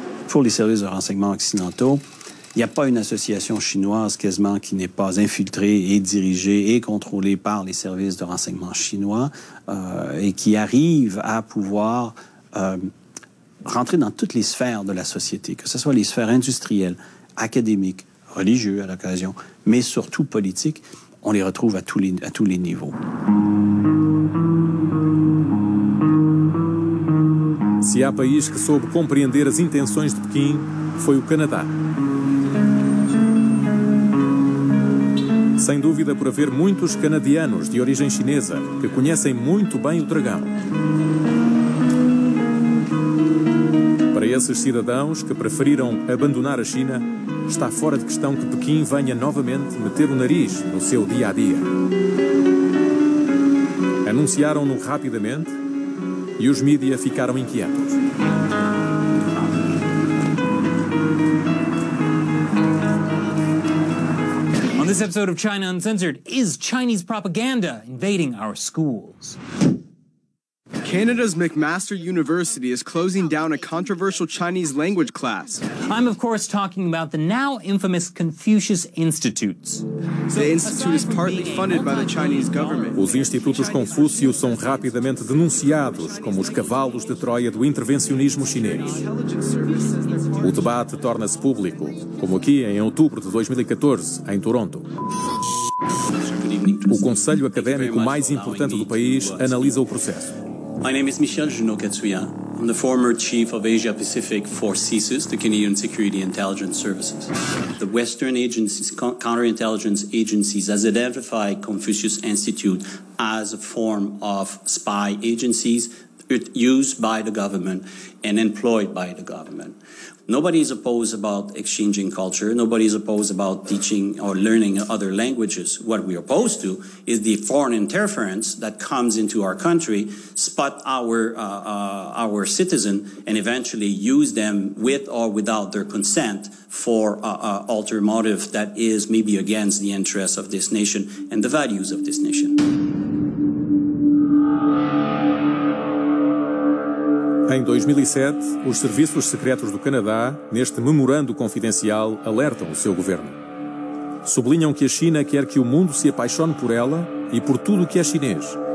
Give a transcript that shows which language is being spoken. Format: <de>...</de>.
<fr>Pour les services de renseignement occidentaux, il n'y a pas une association chinoise quasiment qui n'est pas infiltrée et dirigée et contrôlée par les services de renseignement chinois et qui arrive à pouvoir rentrer dans toutes les sphères de la société, que ce soit les sphères industrielles, académiques, religieuses à l'occasion, mais surtout politiques. On les retrouve à tous les niveaux.</fr> <pt>Se há país que soube compreender as intenções de Pequim, foi o Canadá. Sem dúvida por haver muitos canadianos de origem chinesa que conhecem muito bem o dragão. Para esses cidadãos que preferiram abandonar a China, está fora de questão que Pequim venha novamente meter o nariz no seu dia-a-dia. Anunciaram-no rapidamente e os mídia ficaram inquietos.</pt> <en>On this episode of China Uncensored, is Chinese propaganda invading our schools? Canada's McMaster University is closing down a controversial Chinese language class. I'm, of course, talking about the now infamous Confucius Institutes. The institute is partly funded by the Chinese government.</en> <pt>Os institutos Confúcio são rapidamente denunciados como os cavalos de Troia do intervencionismo chinês. O debate torna-se público, como aqui em outubro de 2014, em Toronto. O conselho académico mais importante do país analisa o processo.</pt> <en>My name is Michel Junot-Katsuya. I'm the former chief of Asia Pacific for CSIS, the Canadian Security Intelligence Services. The Western agencies, counterintelligence agencies, has identified Confucius Institute as a form of spy agencies used by the government and employed by the government. Nobody is opposed about exchanging culture. Nobody is opposed about teaching or learning other languages. What we are opposed to is the foreign interference that comes into our country, spot our citizen, and eventually use them with or without their consent for ulterior motive that is maybe against the interests of this nation and the values of this nation.</en> <pt>Em 2007, os serviços secretos do Canadá, neste memorando confidencial, alertam o seu governo. Sublinham que a China quer que o mundo se apaixone por ela e por tudo o que é chinês.</pt>